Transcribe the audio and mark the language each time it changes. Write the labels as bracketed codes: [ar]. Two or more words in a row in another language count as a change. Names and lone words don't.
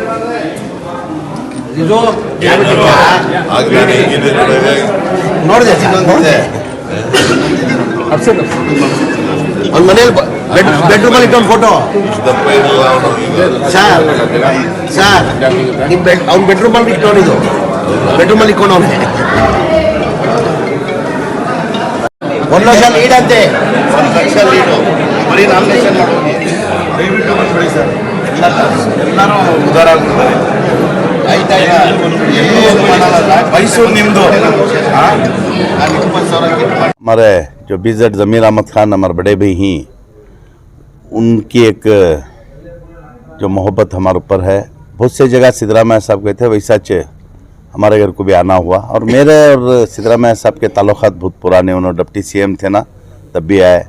[kn] ಇದು ನೋಡಿದೆ ಒಂದು ಮನೇಲಿ ಬೆಡ್ರೂಮ್ ಅಲ್ಲಿ ಇಟ್ಟು ಫೋಟೋ ಸರ್ ನಿಮ್ಮ ಅವ್ನ ಬೆಡ್ರೂಮ್ ಅಲ್ಲಿ ಇಟ್ಕೊಂಡಿದ್ದು, ಬೆಡ್ರೂಮ್ ಅಲ್ಲಿ ಇಟ್ಕೊಂಡು ಅವನಿಗೆ 1 ಲಕ್ಷ ಲೀಡ್ ಅಂತೆ. 1 ಲಕ್ಷ ಲೀಡು ಬರೀ ನಾಮಿನೇಷನ್ ಮಾಡೋದು. ದಯವಿಟ್ಟು ಬಂದ್ಬಿಡಿ ಸರ್, ಎಲ್ಲರೂ ಉದಾರ ಆಗ್ಬಿಡ್ತಾರೆ. ಮೈಸೂರು ನಿಮ್ದು. [hi] हमारे जो बीजेड ज़मीर अहमद खान हमारे बड़े भाई हैं, उनकी एक जो मोहब्बत हमारे ऊपर है। बहुत सी जगह सिद्धरामैया साहब गए थे, वैसा हमारे घर को भी आना हुआ। और मेरे और सिद्धरामैया साहब के ताल्लुकात बहुत पुराने, उन्होंने डिप्टी सीएम थे ना तब भी आए।